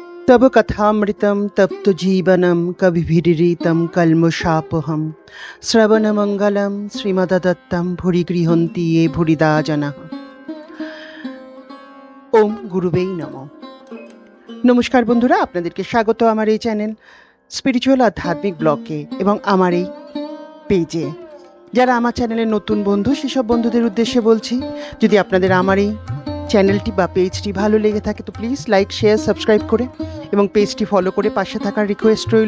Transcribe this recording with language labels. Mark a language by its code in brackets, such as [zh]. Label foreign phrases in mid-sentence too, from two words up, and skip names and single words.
[sa] तब कथामृतं तप्त जीवनं कविभिरीतं कल्मषापहं श्रवणमङ्गलं श्रीमदत्तं भुरि गृह्णन्ति ये भुरिदा जनाः। ओम गुरुवेই নমঃ। [bn] নমস্কার বন্ধুরা, আপনাদেরকে স্বাগত আমার এই চ্যানেল স্পিরিচুয়াল আধ্যাত্মিক ব্লগে এবং আমার এই পেজে। যারা আমার চ্যানেলের নতুন বন্ধু, সেসব বন্ধুদের উদ্দেশ্যে বলছি, যদি আপনাদের আমার এই চ্যানেলটি বা পেজটি ভালো লেগে থাকে তো [en] please like, share, subscribe [bn] করে এবং পেজটি ফলো করে পাশে থাকার রিকোয়েস্ট রইল।